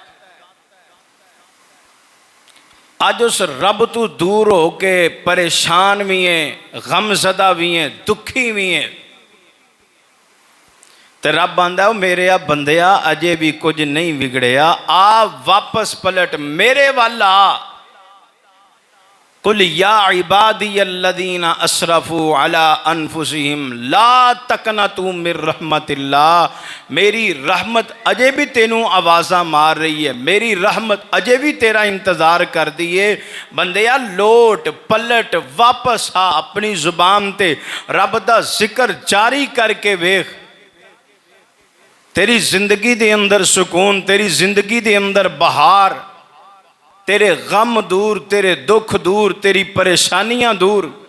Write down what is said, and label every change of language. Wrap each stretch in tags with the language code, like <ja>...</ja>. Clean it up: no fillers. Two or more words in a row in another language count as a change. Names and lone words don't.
<pa>اج اس رب توں دور ہو کے پریشان بھی ہے، غمزدہ بھی ہے، دکھی بھی ہے. تو رب آندا میرے آ بندیا اجے بھی کچھ نہیں بگڑیا، آ واپس پلٹ میرے وال آ.</pa> <ar>قل يا عبادي الذين أسرفوا على أنفسهم لا تقنطوا من رحمة الله.</ar> <pa>میری رحمت اجے بھی تینوں آوازہ مار رہی ہے، میری رحمت اجے بھی تیرا انتظار کر دی ہے. بندیا لوٹ پلٹ واپس آ اپنی زبان تے رب دا ذکر جاری کرکے ویکھ. تیری زندگی دے اندر سکون، تیری زندگی دے اندر بہار، تیرے غم دور، تیرے دکھ دور، تیری پریشانیاں دور.</pa>